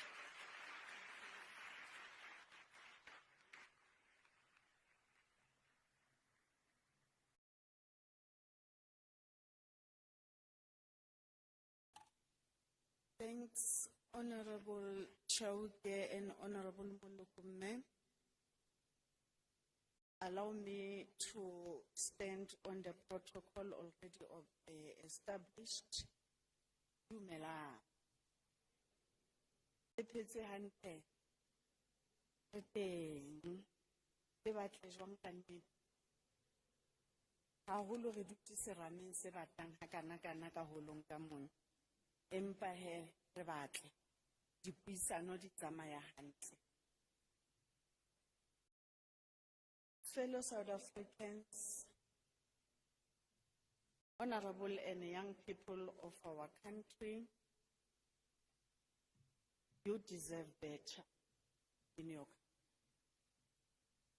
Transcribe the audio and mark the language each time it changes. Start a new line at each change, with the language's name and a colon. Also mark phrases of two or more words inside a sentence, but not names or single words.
English: Thanks, Honorable Chauke and Honorable Mulukume. Allow me to stand on the protocol already established.
Southern Sotho: Dumela. E phetse hantle. Re teng. Le batle jwang ka nnete. Haholo re dutse serameng se batang hakana ka holong ka mona. Empa he re batle. Dipuisano di tsamaya hantle.
English: Fellow South Africans, honorable and young people of our country, you deserve better in your country.